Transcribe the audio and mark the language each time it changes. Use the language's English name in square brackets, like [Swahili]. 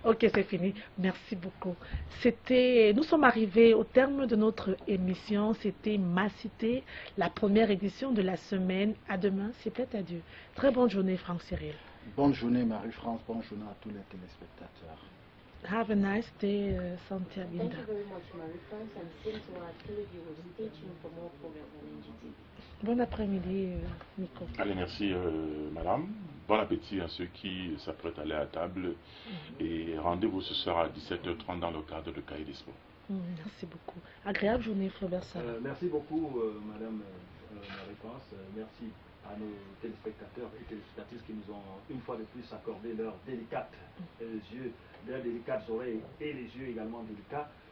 [French] Ok, c'est fini. Merci beaucoup. Nous sommes arrivés au terme de notre émission. C'était Ma Cité, la première édition de la semaine. À demain, s'il plaît à Dieu. Très bonne journée, Franck Cyril. Bonne journée Marie-France, bonne journée à tous les téléspectateurs. [English] Have a nice day, Santia Thank Linda. you very much, Marie-France, and same to our televiewers. Stay tuned for more programs on NGTV. [French] Bon après-midi, Nico. Allez, merci madame. Bon appétit à ceux qui s'apprêtent à aller à table. Et rendez-vous ce soir à 17h30 dans le cadre de Cahiers des Sports. Merci beaucoup. Agréable journée, Floribert Salam. Merci beaucoup, madame Marie-France. Merci à nos téléspectateurs et téléspectatrices qui nous ont une fois de plus accordé leurs délicates yeux, leurs délicates oreilles et les yeux également délicats.